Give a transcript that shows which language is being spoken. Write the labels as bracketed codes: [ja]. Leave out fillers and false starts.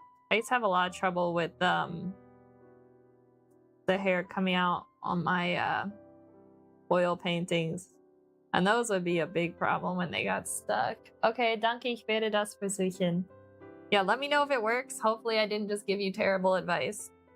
[en] I used to have a lot of trouble with the hair coming out on my oil paintings. And those would be a big problem when they got stuck. [de] Okay, danke, ich werde das versuchen. [en] Yeah, let me know if it works. Hopefully I didn't just give you terrible advice.